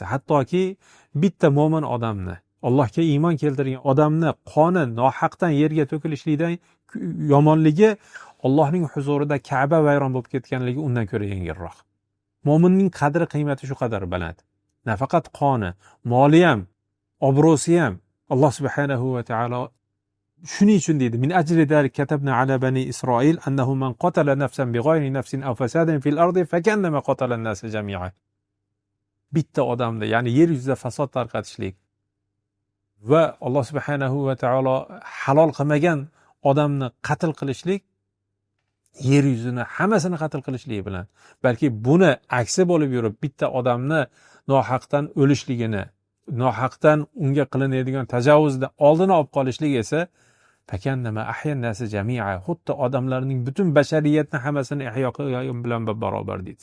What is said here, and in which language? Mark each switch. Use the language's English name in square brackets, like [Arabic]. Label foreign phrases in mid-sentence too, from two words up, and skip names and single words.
[Uzbek] Hattoki bitta mo'min odamni, Allohga iymon keltirgan odamni qoni nohaqdan yerga to'kilishlikdan yomonligi Allohning huzurida Ka'ba vayron bo'lib ketganligi undan ko'ra yengilroq. Mo'minning qadri qiymati shu qadar baland. Nafaqat qoni, moli ham, obro'si ham Alloh subhanahu va taolo Shuning uchun deydi, [Arabic] من أجل ذلك كتبنا على بني إسرائيل أنه من قتل نفسا بغير نفس أو فساد في الأرض فكأنما قتل الناس جميعا. [Uzbek] Bitta odamni, ya'ni yer yuzida fasod tarqatishlik va Alloh subhanahu va taolo halol qilmagan odamni qatl qilishlik yer yuzini hammasini qatl qilishlik bilan, balki buni aksi bo'lib yurib bitta odamni nohaqdan o'lishligini, nohaqdan unga qilinadigan tajovuzdan oldini olib qolishlik esa [Arabic] فكأنما أحيا الناس جميعا, [Uzbek] xuddi odamlarning butun bashariyatni hammasini ihyo qilgan bilan barobar deydi.